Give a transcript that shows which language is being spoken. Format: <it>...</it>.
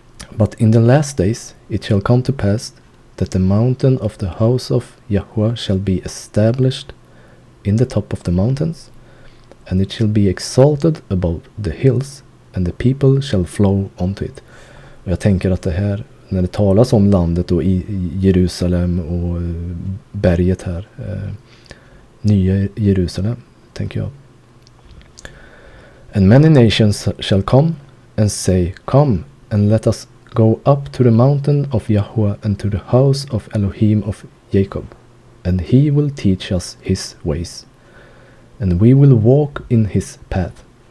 <en>But in the last days it shall come to pass that the mountain of the house of Yahweh shall be established in the top of the mountains, and it shall be exalted above the hills, and the people shall flow unto it.</en> <sv>Och jag tänker att det här, när det talas om landet och i Jerusalem och berget här, nya Jerusalem, tänker jag.</sv> <en>And many nations shall come and say, Come, and let us go up to the mountain of Yahweh, and to the house of Elohim of Jacob, and he will teach us his ways, and we will walk in his path.</en>